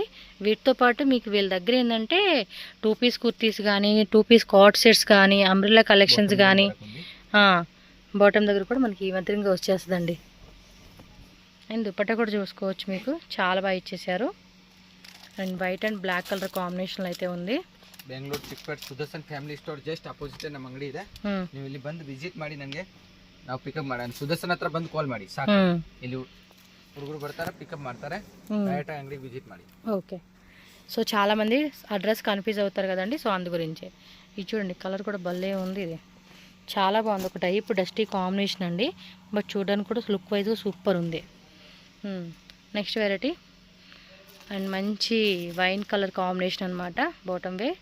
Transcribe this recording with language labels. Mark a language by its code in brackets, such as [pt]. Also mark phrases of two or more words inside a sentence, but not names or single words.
[te] వీటితో పాటు మీకు వీళ్ళ దగ్గర ఏంటంటే 2 పీస్ కుర్తీస్ కానీ 2 [en] piece cot sets [te] కానీ [en] umbrella collections [te] కానీ బాటమ్ దగ్గర కూడా మనకి ఈ మాదిరిగా వచ్చేస్తుందండి. అండ్ దుప్పట్టా కూడా చూసుకోవచ్చు, మీకు చాలా బాగా ఇచ్చేసారు. అండ్ [en] white and black colour combination [te] అయితే ఉంది. [kn] ಬೆಂಗಳೂರು ಚಿಕ್ಕಪೇಟೆ ಸುದರ್ಶನ್ ಫ್ಯಾಮಿಲಿ ಸ್ಟೋರ್ [en] just opposite [kn] ನಮ್ಮ ಅಂಗಡಿ ಇದೆ. ನೀವು ಇಲ್ಲಿ ಬಂದು ವಿಸಿಟ್ ಮಾಡಿ, ನನಗೆ ನಾವು ಪಿಕಪ್ ಮಾಡೋಣ. ಸುದರ್ಶನ್ ಹತ್ರ ಬಂದು ಕಾಲ್ ಮಾಡಿ ಸಾಕು. ಇಲ್ಲಿ ಹುಡುಗರು ಬರ್ತಾರೆ, ಪಿಕಪ್ ಮಾಡ್ತಾರೆ, ಡೈರೆಕ್ಟ್ ಅಂಗಡಿಗೆ ವಿಸಿಟ್ ಮಾಡಿ. [te] ఓకే, సో చాలామంది [en] address confuse [te] అవుతారు కదండి, సో అందు గురించి. ఇది చూడండి, కలర్ కూడా భలే ఉంది. ఇది చాలా బాగుంది, ఒక టైప్ [en] dusty combination [te] అండి, బట్ చూడడానికి కూడా లుక్ వైజ్గా సూపర్ ఉంది. [en] next variety and [te] మంచి [en] wine colour combination [te] అనమాట బాటమ్ వే.